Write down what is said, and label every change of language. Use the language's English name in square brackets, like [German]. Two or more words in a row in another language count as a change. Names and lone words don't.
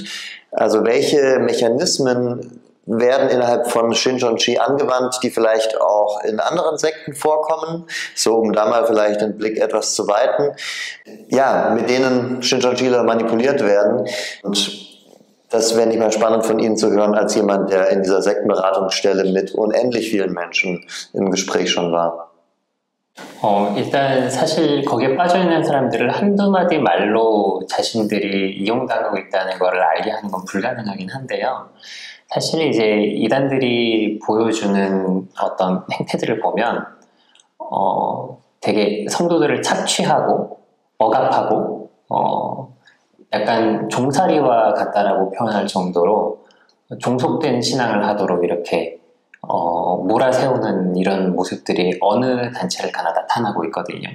[German] Also welche Mechanismen werden innerhalb von Shincheonji angewandt, die vielleicht auch in anderen Sekten vorkommen, so um da mal vielleicht den Blick etwas zu weiten, ja, mit denen Shincheonjiler manipuliert werden. Und das wäre nicht mal spannend von Ihnen zu hören, als jemand, der in dieser Sektenberatungsstelle mit unendlich vielen Menschen im Gespräch schon war. [Korean] 일단 사실 거기에 빠져있는 사람들을 한두 마디 말로 자신들이 이용당하고 있다는 것을 알게 하는 건 불가능하긴 한데요. 사실 이제 이단들이 보여주는 어떤 행태들을 보면 되게 성도들을 착취하고 억압하고 약간 종살이와 같다라고 표현할 정도로 종속된 신앙을 하도록 이렇게 몰아세우는 이런 모습들이 어느 단체를 가나 나타나고 있거든요.